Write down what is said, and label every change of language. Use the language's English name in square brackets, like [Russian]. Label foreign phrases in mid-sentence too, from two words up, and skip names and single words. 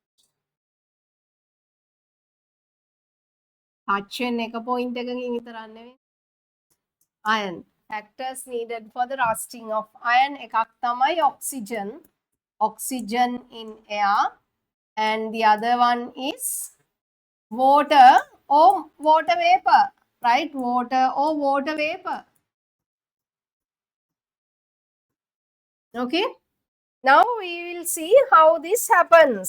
[Sinhala] touch එක point එකකින් විතරක් නෙවෙයි. [English] Iron factors needed for the rusting of iron [Sinhala] එකක් තමයි [English] oxygen in air, and the other one is water or water vapor, right? Water or water vapor. Okay, now we will see how this happens.